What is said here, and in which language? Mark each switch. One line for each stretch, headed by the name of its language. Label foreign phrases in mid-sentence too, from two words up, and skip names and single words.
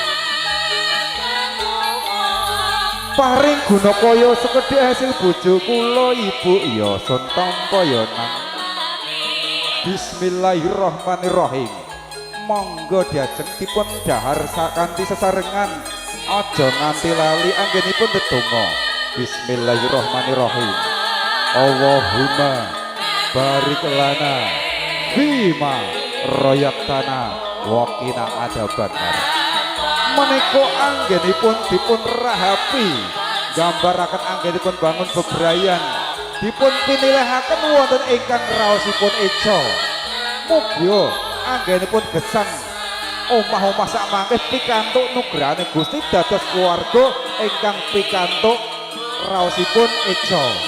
Javanese: Paring guna kaya sekedhik hasil bojo kula ibu ya sun tampa ya nang.
Arabic: بسم الله الرحمن الرحيم.
Javanese: Monggo diajeng dipun dhahar sakanthi sesarengan aja nganti lali anggenipun ndedonga.
Arabic: بسم الله الرحمن الرحيم. اللهم بارك لنا فيما رزقتنا وقنا عذاب النار.
Javanese: Menika anggenipun dipun rahapi gambaraken anggenipun bangun bebrayan dipun pinilihaken wonten ingkang raosipun eca. Mugia anggenipun gesang omah-omah sak mangke pikantuk nugrahane Gusti dados keluarga ingkang pikantuk raosipun eca.